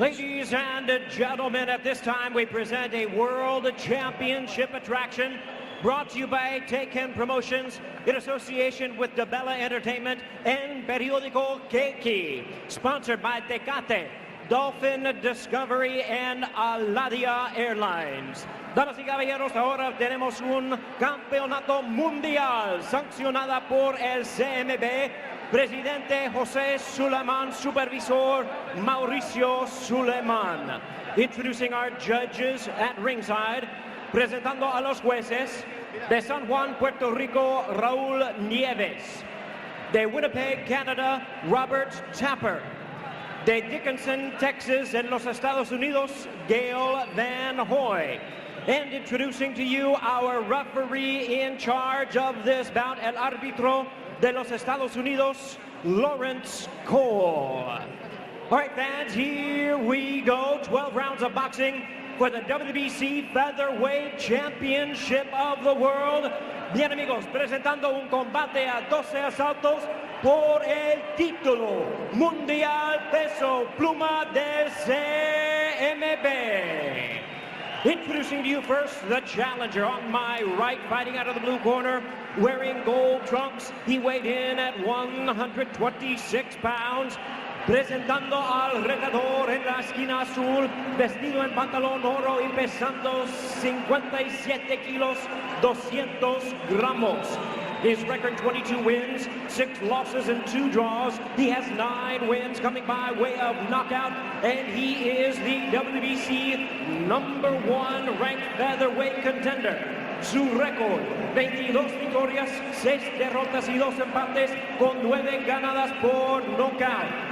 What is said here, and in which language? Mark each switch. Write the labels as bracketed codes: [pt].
[en] Ladies and gentlemen, at this time we present a World Championship attraction brought to you by Taken Promotions in association with DeBella Entertainment and Periódico Keiki. Sponsored by Tecate, Dolphin Discovery, and Aladia Airlines. [es] Damas y caballeros, ahora tenemos un campeonato mundial sancionada por el CMB Presidente José Suleiman, Supervisor Mauricio Suleiman. [en] Introducing our judges at ringside, [es] presentando a los jueces de San Juan, Puerto Rico, Raúl Nieves. De Winnipeg, Canada, Robert Tapper. De Dickinson, Texas, en los Estados Unidos, Gail Van Hoy. [en] And introducing to you our referee in charge of this bout, [es] el árbitro de los Estados Unidos, [en] Lawrence Cole. All right, fans, here we go. 12 rounds of boxing for the WBC Featherweight Championship of the World. [es] Bien, amigos, presentando un combate a 12 asaltos por el título mundial peso pluma del CMB. [en] Introducing to you first the challenger on my right, fighting out of the blue corner, wearing gold trunks. He weighed in at 126 pounds. [es] Presentando al retador en la esquina azul, vestido en pantalón oro y pesando 57 kilos, 200 gramos. [en] His record 22 wins, 6 losses and 2 draws. He has 9 wins coming by way of knockout, and he is the WBC #1 ranked featherweight contender. [es] Su récord, 22 victorias, 6 derrotas y 2 empates, con 9 ganadas por nocaut.